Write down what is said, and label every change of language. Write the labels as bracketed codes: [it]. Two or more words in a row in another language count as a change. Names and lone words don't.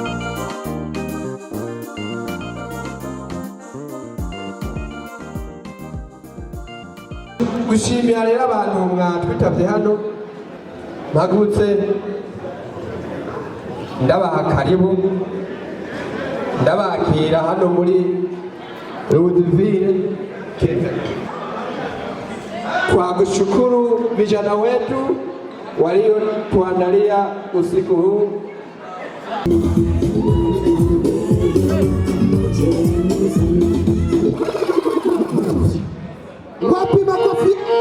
[rn] gushimira rero abantu mwatwitabye hano mpagurutse ndabaha karibu ndabakira hano muri Rudivire [sw] kwa kushukuru vijana wetu waliotuandalia usiku huu. Wapi makofi?